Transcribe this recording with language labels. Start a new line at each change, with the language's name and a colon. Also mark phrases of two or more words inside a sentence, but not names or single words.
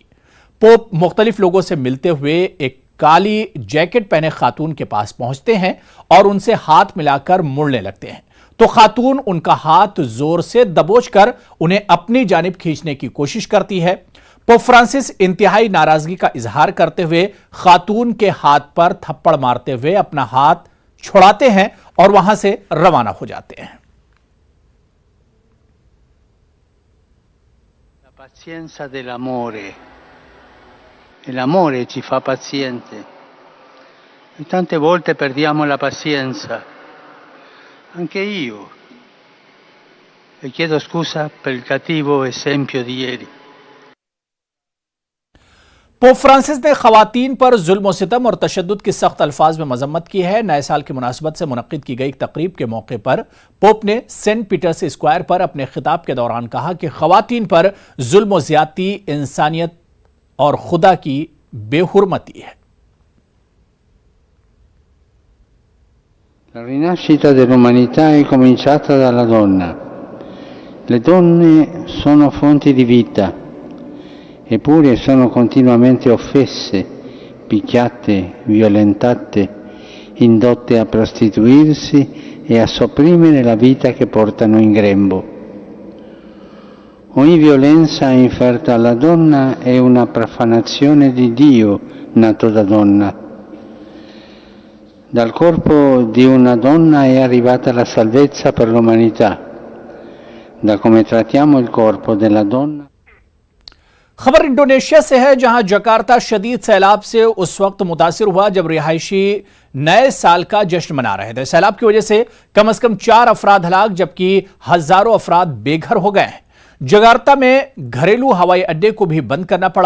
Urdu: پوپ مختلف لوگوں سے ملتے ہوئے ایک کالی جیکٹ پہنے خاتون کے پاس پہنچتے ہیں اور ان سے ہاتھ ملا کر مڑنے لگتے ہیں تو خاتون ان کا ہاتھ زور سے دبوچ کر انہیں اپنی جانب کھینچنے کی کوشش کرتی ہے۔ پوپ فرانسس انتہائی ناراضگی کا اظہار کرتے ہوئے خاتون کے ہاتھ پر تھپڑ مارتے ہوئے اپنا ہاتھ چھڑاتے ہیں اور وہاں سے روانہ ہو جاتے ہیں۔
Italian: La pazienza dell'amore. E l'amore ci fa paziente. E tante volte perdiamo la pazienza. Anche io. E chiedo scusa per il cattivo esempio di ieri.
Urdu: پوپ فرانسس نے خواتین پر ظلم و ستم اور تشدد کی سخت الفاظ میں مذمت کی ہے۔ نئے سال کی مناسبت سے منعقد کی گئی تقریب کے موقع پر پوپ نے سینٹ پیٹرس اسکوائر پر اپنے خطاب کے دوران کہا کہ خواتین پر ظلم و زیادتی انسانیت اور خدا کی بے حرمتی ہے۔
Italian: La rinascita dell'umanità è cominciata dalla donna. Le donne sono fonti di vita. Eppure sono continuamente offese, picchiate, violentate, indotte a prostituirsi e a sopprimere la vita che portano in grembo. Ogni violenza inferta alla donna è una profanazione di Dio nato da donna. Dal corpo di una donna è arrivata la salvezza per l'umanità. Da come trattiamo il corpo della donna.
Urdu: خبر انڈونیشیا سے ہے، جہاں جکارتہ شدید سیلاب سے اس وقت متاثر ہوا جب رہائشی نئے سال کا جشن منا رہے تھے. سیلاب کی وجہ سے کم 4 افراد ہلاک جبکہ ہزاروں افراد بے گھر ہو گئے ہیں. جکارتہ میں گھریلو ہوائی اڈے کو بھی بند کرنا پڑا.